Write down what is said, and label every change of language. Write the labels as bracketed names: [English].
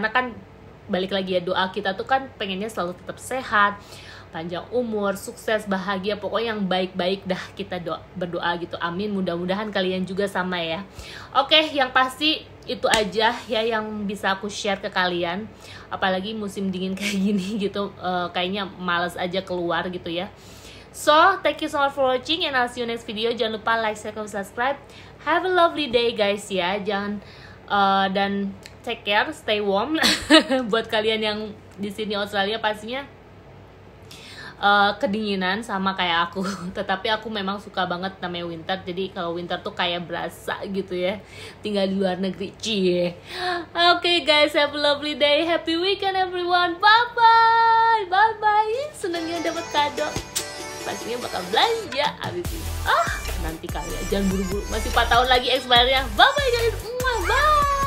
[Indonesian] Karena kan balik lagi ya, doa kita tuh kan pengennya selalu tetap sehat, panjang umur, sukses, bahagia, pokoknya yang baik-baik dah kita berdoa gitu. Amin, mudah-mudahan kalian juga sama ya. Oke, yang pasti itu aja ya yang bisa aku share ke kalian. Apalagi musim dingin kayak gini gitu, kayaknya males aja keluar gitu ya. [English] So, thank you so much for watching, and I'll see you next video. [Indonesian] Jangan lupa like, share, subscribe. [English] Have a lovely day guys [Indonesian] ya. Jangan dan [English] take care, stay warm. [Indonesian] Buat kalian yang di sini Australia pastinya kedinginan sama kayak aku. Tetapi aku memang suka banget namanya winter. Jadi kalau winter tuh kayak berasa gitu ya, tinggal di luar negeri. Cie. [English] Okay guys, have a lovely day, happy weekend everyone. Bye bye, bye bye. [Indonesian] Senangnya dapat kado, pastinya bakal belanja abis ini. Nanti kali ya, jangan buru-buru, masih 4 tahun lagi expirednya. [English] Bye bye guys, bye.